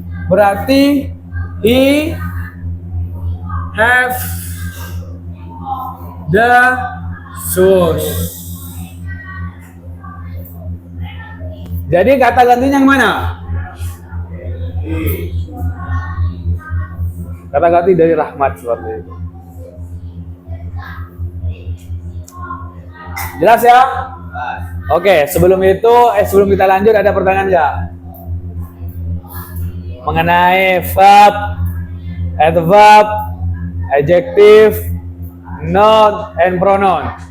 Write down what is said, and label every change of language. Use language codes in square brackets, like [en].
[id] Berarti [en] he have the shoes. [id] Jadi kata gantinya yang mana? Kata ganti dari Rahmat seperti itu. Jelas ya? Oke, sebelum kita lanjut ada pertanyaan nggak? Mengenai verb, adverb, adjective, noun, and pronoun.